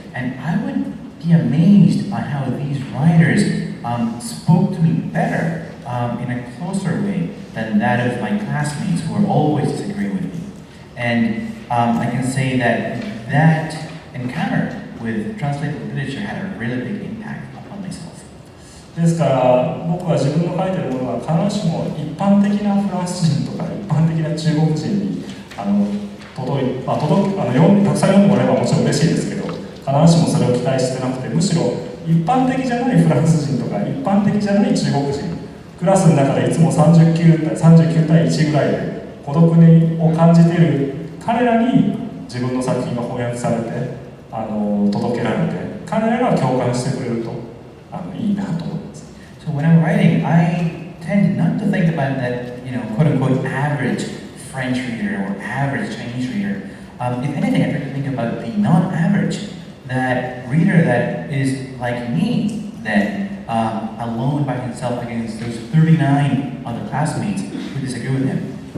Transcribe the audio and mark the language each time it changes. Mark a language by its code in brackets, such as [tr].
[en] And I would be amazed by how these writers spoke to me better in a closer way than that of my classmates who were always disagreeing with me. And I can say that encounter with translated literature had a really big impact upon myself. [ja] ですから僕は自分の書いてるものは必ずしも一般的なフランス人とか一般的な中国人にたくさん読んでもらえばもちろん嬉しいですけど必ずしもそれを期待してなくてむしろ一般的じゃないフランス人とか一般的じゃない中国人クラスの中でいつも39対1ぐらいで孤独を感じている彼らに自分の作品が翻訳されて届けられて彼らが共感してくれるといいなと思います。 [en] So when I'm writing, I tend not to think about that, quote unquote average French reader or average Chinese reader. If anything, I try to think about the non-average, that reader that is like me, that alone by himself against those 39 other classmates who disagree with him.